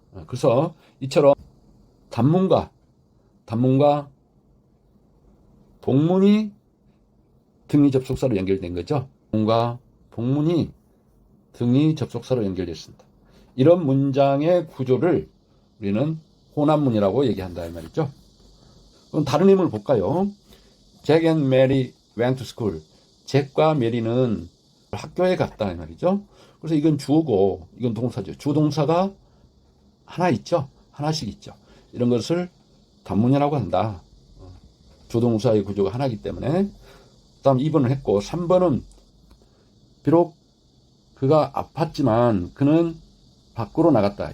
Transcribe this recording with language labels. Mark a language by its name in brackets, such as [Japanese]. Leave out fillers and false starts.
[Korean] 그래서 이처럼 단문과 복문이 등위 접속사로 연결된 거죠. 복문과 복문이 등위 접속사로 연결됐습니다. 이런 문장의 구조를 우리는 혼합문이라고 얘기한다 이 말이죠. 그럼 다른 의문을 볼까요? [English] Jack and Mary went to school. [Korean] 잭과 메리는 학교에 갔다 이 말이죠. 그래서 이건 주어고 이건 동사죠. 주동사가 하나 있죠. 하나씩 있죠. 이런 것을 단문이라고 한다. 주동사의 구조가 하나이기 때문에. 다음 2번을 했고 3번은 비록 그가 아팠지만 그는 밖으로 나갔다.